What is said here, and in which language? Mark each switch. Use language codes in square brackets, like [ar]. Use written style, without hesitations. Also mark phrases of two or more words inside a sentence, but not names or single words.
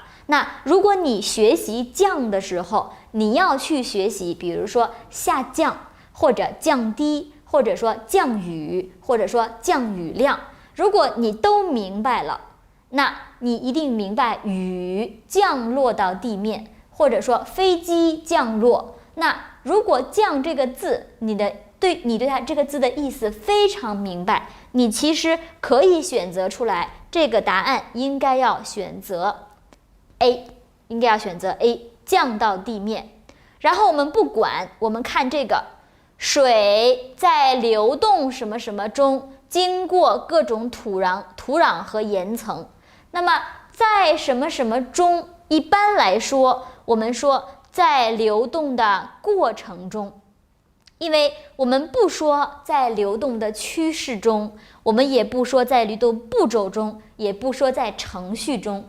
[zh] 那如果你學習降的時候，你要去學習比如說下降或者降低，或者說降雨，或者說降雨量，如果你都明白了，那你一定明白雨降落到地面，或者說飛機降落。那如果降這個字，你對它這個字的意思非常明白，你其實可以選擇出來，這個答案應該要選擇 A， 應該要選擇 A，降到地面。然後我們不管，我們看這個水在流動什麼什麼中，經過各種土壤和岩層。那麼在什麼什麼中，一般來說我們說在流動的過程中，因為我們不說在流動的趨勢中，我們也不說在流動步驟中，也不說在程序中。